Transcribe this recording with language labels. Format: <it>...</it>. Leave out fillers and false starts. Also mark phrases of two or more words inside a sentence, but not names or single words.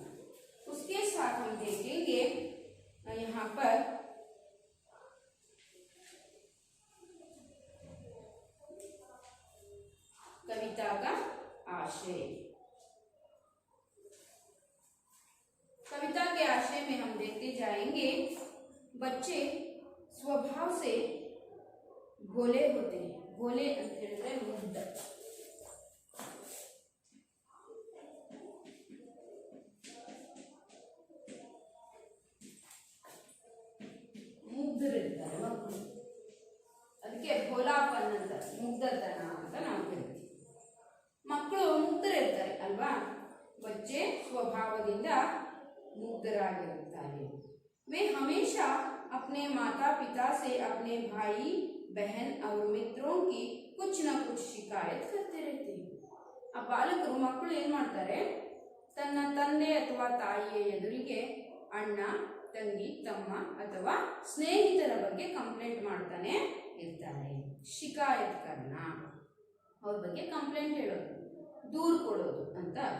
<hi>उसके साथ हम देखेंगे यहाँ पर कविता का आशय. कविता के आशय में हम देखते जाएंगे, बच्चे स्वभाव से भोले होते हैं.</hi> <kn>भोले ಅಂತ ಹೇಳಿದ್ರೆ ಮುಗ್ಧ. ಮುಗ್ಧರಿರ್ತಾರೆ ಮಕ್ಕಳು, ಅದಕ್ಕೆ ಭೋಲಾಪನ್ ಅಂತ, ಮುಗ್ಧತನ ಅಂತ ನಾವು ಕರಿತೀವಿ. ಮಕ್ಕಳು ಮುಗ್ಧರಿರ್ತಾರೆ ಅಲ್ವಾ. बच्चे ಸ್ವಭಾವದಿಂದ ಮುಗ್ಧರಾಗಿರುತ್ತಾರೆ.</kn> <hi>वे हमेशा अपने माता पिता से अपने भाई बहन और मित्रों की कुछ न कुछ शिकायत करते रहते हैं.</hi> <kn>ಆ ಬಾಲಕರು, ಮಕ್ಕಳು ಏನ್ ಮಾಡ್ತಾರೆ, ತನ್ನ ತಂದೆ ಅಥವಾ ತಾಯಿಯ ಎದುರಿಗೆ ಅಣ್ಣ, ತಂಗಿ, ತಮ್ಮ ಅಥವಾ ಸ್ನೇಹಿತರ ಬಗ್ಗೆ ಕಂಪ್ಲೇಂಟ್ ಮಾಡ್ತಾನೆ ಇರ್ತಾರೆ.</kn> <hi>शिकायत करना,</hi> <kn>ಅವ್ರ ಬಗ್ಗೆ ಕಂಪ್ಲೇಂಟ್ ಹೇಳೋದು, ದೂರು ಕೊಡೋದು ಅಂತ ಅರ್ಥ.</kn>